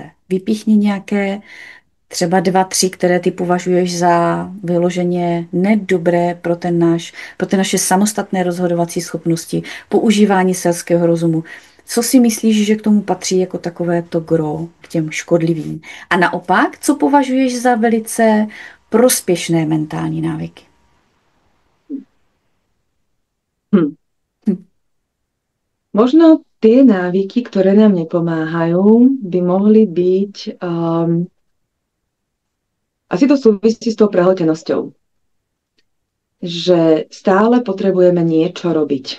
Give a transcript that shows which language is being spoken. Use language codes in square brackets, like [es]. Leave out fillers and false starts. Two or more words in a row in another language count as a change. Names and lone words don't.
[cs] Vypíchni nějaké třeba 2, 3, které ty považuješ za vyloženě nedobré pro ty naše samostatné rozhodovací schopnosti, používání selského rozumu. Co si myslíš, že k tomu patří jako takové to gro, k těm škodlivým? A naopak, co považuješ za velice prospěšné mentální návyky? [sk] Možno tie návyky, ktoré nám nepomáhajú, by mohli byť asi to súvisí s tou prehltenosťou. Že stále potrebujeme niečo robiť.